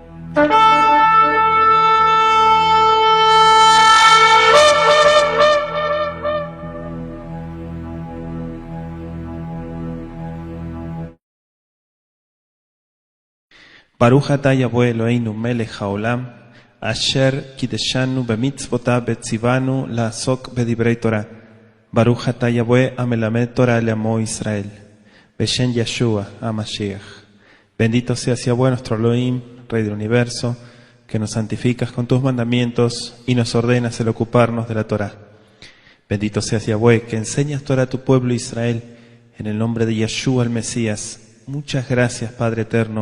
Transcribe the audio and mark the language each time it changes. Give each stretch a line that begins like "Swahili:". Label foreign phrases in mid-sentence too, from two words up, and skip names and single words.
Hebrew: ברוך אתה Yahweh אלוהינו מלך העולם, אשר קדשנו במצוותיו וצוונו לעסוק בדברי תורה. ברוך אתה Yahweh המלמד תורה לעמו ישראל. Beshem Yeshua HaMashiach.
Spanish: Bendito seas Yahweh nuestro Elohim, Rey del Universo, que nos santificas con tus mandamientos y nos ordenas el ocuparnos de la Torah. Bendito seas Yahweh, que enseñas Torah a tu pueblo Israel, en el nombre de Yeshua el Mesías. Muchas gracias, Padre eterno.